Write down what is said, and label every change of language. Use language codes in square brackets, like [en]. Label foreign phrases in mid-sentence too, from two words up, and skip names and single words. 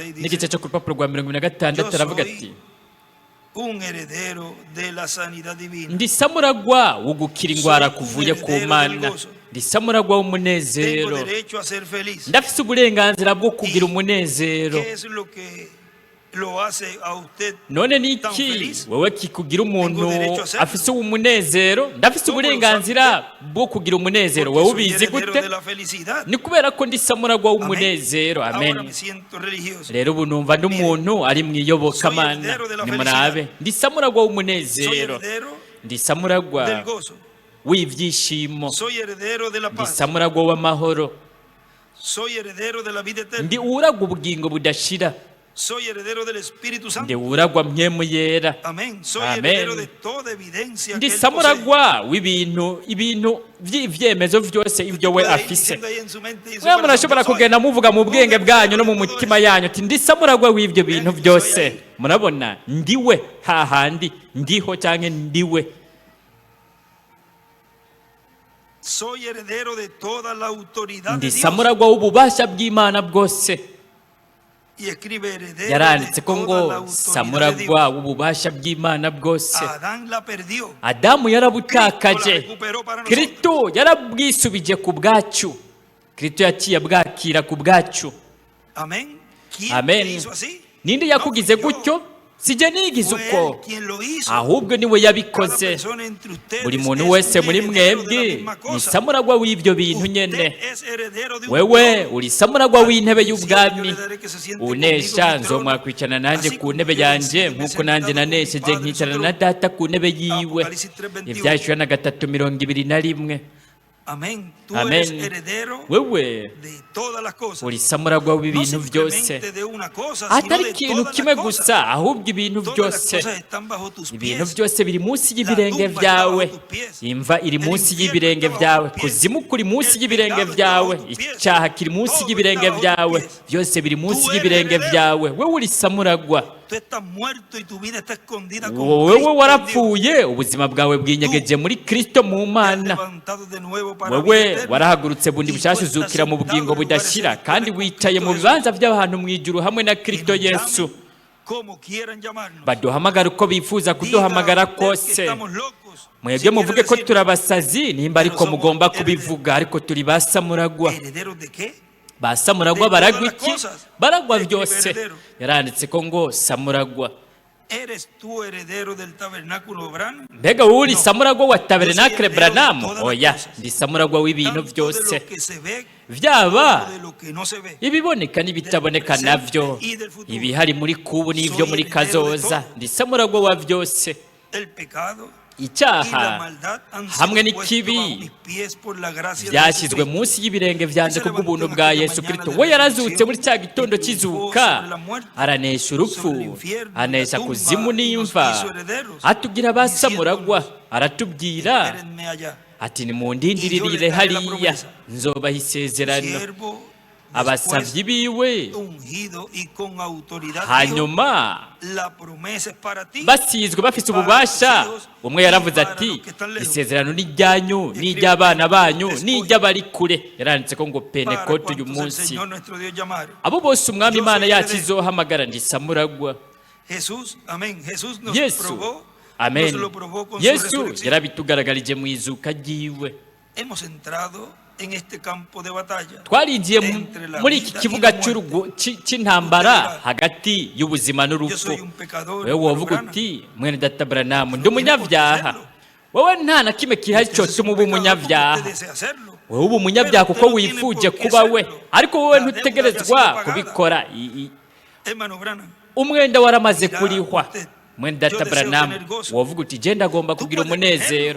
[rn] n'igice cyo ku rupapuro rwa 26 aravuga ati [es] un heredero de la sanidad divina. [rn] ndi samuragwa wo gukira indwara kuvuye ku Mana, ndi samuragwa [es] Tengo [rn] w'umunezero, [es] derecho a ser feliz. [rn] ndafise uburenganzira bwo kugira umunezero. [es] ¿Qué es lo que lo hace a usted [rn] None ni [es] tan [rn] iki [es] feliz? [rn] wowe kikugira umuntu [es] Tengo derecho a hacerlo. [rn] afise umunezero? Ndafise [es] ¿Cómo lo [rn] uburenganzira bwo kugira umunezero. [es] Porque [rn] Wowe [es] soy [rn] ubizi [es] heredero [rn] gute? [es] de la felicidad. [rn] Ni kubera ko ndi samuragwa [es] Amén. [rn] w'umunezero. [es] Ahora [rn] Amen. [es] me siento religioso. [rn] Rero ubu numva ndi umuntu ari mu iyobokamana. [es] Soy heredero de la [rn] Nimurabe, [es] felicidad. [rn] ndi samuragwa [es] Soy [rn] w'umunezero, [es] heredero [rn] ndi samuragwa [es] del gozo. [rn] w'ibyishimo, [es] Soy heredero de la [rn] ndi [es] paz. [rn] samuragwa w'amahoro, [es] Soy heredero de la vida eterna. [rn] ndi uragwa ubugingo budashira, [es] Soy heredero del Espíritu [rn] ndi [es] Santo. [rn] uragwa mpwemu yera. [es] Amén. Soy Amén. heredero de toda evidencia [rn] Ndi [es] que Él posee. [rn] samuragwa ibintu by'ivyemezo byose ibyo we [es] Puede ir [rn] afise. [es] diciendo ahí en su mente y en su [rn] Mwe [es] corazón, [rn] murashobora [es] "Yo soy [rn] kugenda muvuga mu bwenge [es] un [rn] bwanyu no mu [es] heredero de todo [rn] mutima [es] eso". [rn] yanyu ati ndi samuragwa w'ibyo bintu byose. Murabona, ndiwe hahandi ndiho cyangwa ndiwe. [es] Soy heredero de toda la autoridad de [rn] Ndi [es] Dios. [rn] samuragwa w'ububasha bw'Imana bwose. [es] Y escribe heredero [rn] Yaranditse [es] de [rn] ko [es] toda [rn] ngo [es] la autoridad de [rn] samuragwa [es] Dios. [rn] w'ububasha bw'Imana bwose. [es] Adán la perdió. [rn] Adamu yarabutakaje, [es] Cristo la recuperó para nosotros. [rn] Kristo yarabwisubije ku bwacu, Kristo yaciye bwakira ku bwacu. [es] Amén. ¿Quién [rn] Amen. [es] te hizo así? [rn] Ninde [es] No [rn] yakugize [es] fui yo. [rn] gutyo? Sije nigize [es] Fue [rn] uko, [es] Él quien lo hizo. [rn] ahubwo niwe [es] Cada [rn] yabikoze. [es] persona entre ustedes [rn] Buri [es] es [rn] muntu [es] un [rn] wese muri [es] heredero de la [rn] mwebwe [es] misma [rn] ni [es] cosa. [rn] samuragwa w'ibyo bintu [es] Usted [rn] nyene. [es] es heredero de un [rn] Wewe [es] trono. [rn] uri samuragwa w'intebe [es] Yo [rn] y'ubwami. [es] le daré que se siente [rn] Unesha [es] conmigo en mi [rn] nzomwakwicana nanjye [es] Así [rn] ku [es] como [rn] ntebe [es] yo [rn] yanjye [es] me he [rn] nk'uko nanjye [es] sentado con mi [rn] nanesheje [es] Padre en su [rn] nkicarana na [es] trono. [rn] data ku ntebe yiwe. [es] Apocalipsis 3:21. [rn] Ibyahishwe na 3:21. [es] Amén. Tú [rn] Amen. [es] eres heredero [rn] Wewe [es] de todas las cosas. [rn] uri samuragwa [es] No [rn] w'ibintu byose, [es] simplemente de una cosa, sino [rn] atari [es] de [rn] ikintu [es] todas [rn] kimwe [es] las cosas. [rn] gusa, ahubwo ibintu [es] Todas las [rn] byose. [es] cosas están bajo tus [rn] Ibintu [es] pies. [rn] byose biri munsi y'ibirenge [es] tumba [rn] byawe. [es] está bajo tus pies. [rn] Imva iri [es] El [rn] munsi [es] infierno [rn] y'ibirenge [es] está [rn] byawe, [es] bajo tus pies. [rn] kuzimu kuri munsi [es] El [rn] y'ibirenge [es] pecado está [rn] byawe, [es] bajo tus pies. [rn] icyaha kiri munsi [es] Todo [rn] y'ibirenge [es] está bajo tus [rn] byawe, [es] pies. [rn] byose biri munsi [es] Tú eres [rn] y'ibirenge [es] heredero. [rn] byawe. Wewe uri samuragwa, [es] Tú estás muerto y tu vida está escondida con [rn] wowe [es] Cristo en Dios. [rn] warapfuye, ubuzima bwawe bwinyegeje muri Kristo mu [es] Te has [rn] Mana. [es] levantado de nuevo para vida [rn] Wewe [es] eterna. [rn] warahagurutse bundi [es] Y tú [rn] bushasha [es] estás [rn] uzukira mu [es] sentado [rn] bugingo [es] en lugares [rn] budashira, [es] celestiales [rn] kandi [es] con [rn] wicaye mu [es] Cristo [rn] bibanza by'abantu mu ijuru hamwe na [es] Que [rn] Kristo [es] nos llamen [rn] Yesu. [es] como quieran llamarnos. [rn] Baduhamagara uko bifuza [es] Diga [rn] kuduhamagara [es] usted que [rn] kose. [es] estamos locos. [rn] Mwebwe [es] Si [rn] muvuge [es] quiere [rn] ko [es] decir, [rn] turi abasazi nimba ariko [es] somos [rn] mugomba [es] herederos. [rn] kubivuga, ariko turi ba samuragwa. [es] ¿herederos de qué? [rn] Ba samuragwa [es] De [rn] baragwa [es] todas [rn] iki? [es] las cosas. [rn] Baragwa [es] Escribe [rn] byose. [es] heredero. [rn] Yaranditse ko ngo samuragwa. [es] ¿Eres tú heredero del tabernáculo Branham? [rn] Mbega wowe uri [es] No. [rn] samuragwa wa [es] Yo [rn] Tabernakle [es] soy heredero de [rn] Branham? [es] todas las [rn] Oya, [es] cosas. [rn] ndi samuragwa w'ibintu [es] Tanto de [rn] byose, [es] lo que se ve [rn] byaba [es] como de lo que no se ve. [rn] ibiboneka n'ibitaboneka navyo, ibihari muri kubu n'ibyo muri kazoza. Ndi samuragwa wa byose. [es] El pecado y la [rn] Icyaha [es] maldad han [rn] hamwe [es] sido puestos [rn] n'ikibi [es] bajo mis pies por la gracia de [rn] byashyizwe [es] Jesucristo. [rn] munsi y'ibirenge byanjye ku bw'ubuntu bwa Yesu Kristo. We yarazutse muri cya gitondo cy'izuka, aranesha urupfu, anesha kuzimu n'imva, atugira ba samuragwa, aratubwira [es] Espérenme allá. [rn] ati nimundindiririre hariya, nzobaha isezerano. [es] Siervo [rn] Abasabyi biwe [es] ungido y con autoridad. [rn] hanyuma [es] Dijo, la promesa es para ti. [rn] basizwe bafite ububasha, umwe yaravuze ati isezerano ni iryanyu n'iry'abana banyu n'iry'abari kure. Yaranditse ko ngo [es] Para [rn] Pentekote uyu [es] cuantos el [rn] munsi [es] Señor nuestro Dios llamare. [rn] abo bose umwami Imana yacu izohamagara ndi samuragwa. [es] Jesús, amén. Jesús nos [rn] Yesu, [es] probó, [rn] amen. [es] nos lo probó con su [rn] Yesu [es] resurrección. [rn] yarabitugaragarije mu izuka ryiwe. [es] Hemos entrado en este campo de batalla. [rn] Twarinjiye muri iki kibuga cy'intambara hagati y'ubuzima [es] Yo [rn] n'urupfu. [es] soy un pecador. [rn] Wewe wovuga uti mwene data Branamu ndi umunyabyaha. Wowe nta na kimwe kihari cyotuma uba umunyabyaha. Wowe uba umunyabyaha kuko wifuje kuba we, ariko wowe ntutegerezwa kubikora. [es] Hermano Branham, [rn] Umwenda waramaze kurihwa. Mwene data Branamu wovuga uti je ndagomba kugira umunezero.